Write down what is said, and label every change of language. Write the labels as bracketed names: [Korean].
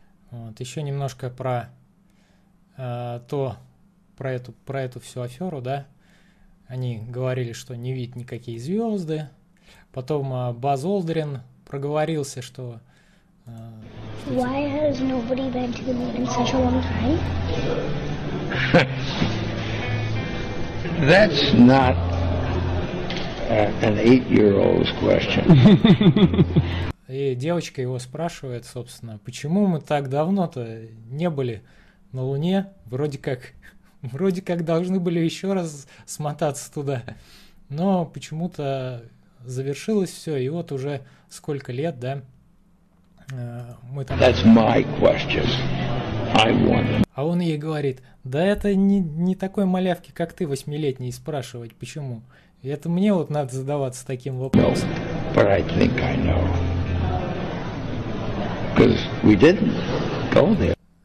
[Russian] Вот, еще немножко про то, про эту всю аферу, да. Они говорили, что не видят никакие звезды. Потом Баз Олдрин проговорился, что... [English] Why has nobody been to the moon in such a long time? That's not an 8-year-old's question. [Russian] И девочка его спрашивает, собственно, почему мы так давно-то не были на Луне, вроде как должны были еще раз смотаться туда, но почему-то завершилось все, и вот уже сколько лет, да, мы там... [English] That's my question. I want it. [Russian] А он ей говорит, да это не такой малявки, как ты, 8-летний, спрашивать, почему? И это мне вот надо задаваться таким вопросом. [English] No, but I think I know. Because we didn't go there.